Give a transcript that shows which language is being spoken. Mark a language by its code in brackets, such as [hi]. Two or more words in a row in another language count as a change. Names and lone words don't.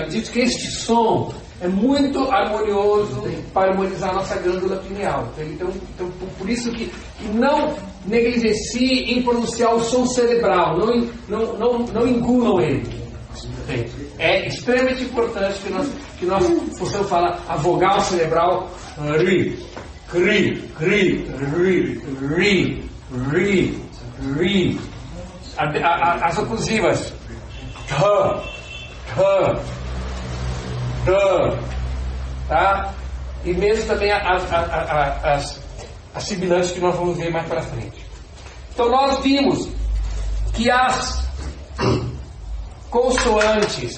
[pt] Diz que este som é muito harmonioso para harmonizar a nossa glândula pineal. Então por isso que não negligencie em pronunciar o som cerebral. Não engulam ele. É extremamente importante que nós possamos falar a vogal cerebral ri, cri, ri, ri, ri, ri, ri. As oclusivas tá? E mesmo também as sibilantes que nós vamos ver mais para frente. Então nós vimos que as consoantes.